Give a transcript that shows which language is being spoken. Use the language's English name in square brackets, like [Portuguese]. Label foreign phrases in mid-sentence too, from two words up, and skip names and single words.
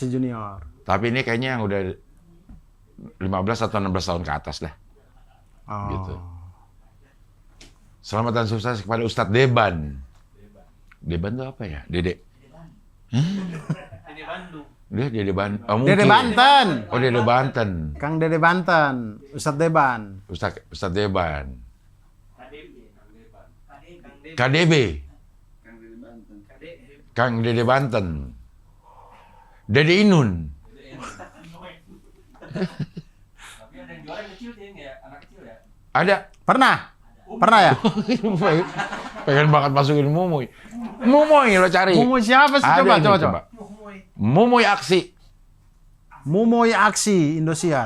[Indonesian] aksi junior. Tapi ini kayaknya yang udah 15 atau 16 tahun ke atas lah. Oh. Gitu. Selamat dan sukses kepada Ustadz Deban. Deban itu apa ya? Dede. Di Bandung. Dia Dede Banten. Oh, Dede mungkin. Banten. Oh, Dede Banten. Kang Dede Banten, Ustadz Deban. Ustadz Deban. KDB. KDB. Kang Dede Banten. Kang Dede Banten. Dede Inun. Tapi ada yang juara yang kecil sih ya, anak kecil ya. Ada. Pernah? Pernah ya? Pengen banget masukin Mumuy. Mumuy lo cari. Mumoy siapa sih? Ada Coba, ini, coba. Mumuy Aksi. Mumoy Aksi Indosiar.